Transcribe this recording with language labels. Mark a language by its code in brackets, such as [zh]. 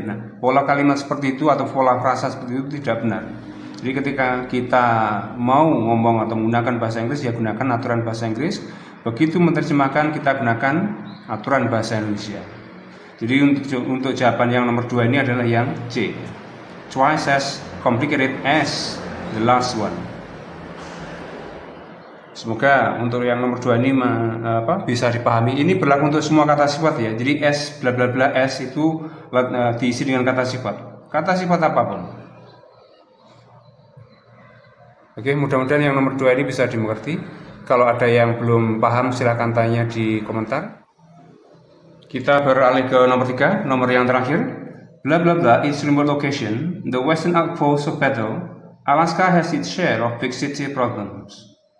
[id] Nah, pola kalimat seperti itu atau pola frasa seperti itu tidak benar. Jadi ketika kita mau ngomong atau menggunakan bahasa Inggris, ya gunakan aturan bahasa Inggris. Begitu menerjemahkan, kita gunakan aturan bahasa Indonesia. Jadi untuk jawaban yang nomor 2 ini adalah yang C. [en] Twice as complicated as the last one. [id] Semoga untuk yang nomor 2 ini bisa dipahami. Ini berlaku untuk semua kata sifat ya. Jadi S bla bla bla S itu diisi dengan kata sifat. Kata sifat apapun. Oke, mudah-mudahan yang nomor 2 ini bisa dimengerti. Kalau ada yang belum paham silahkan tanya di komentar. Kita beralih ke nomor 3, nomor yang terakhir. [en] Bla bla bla is remote location. The western outpost of battle. Alaska has its share of big city problems.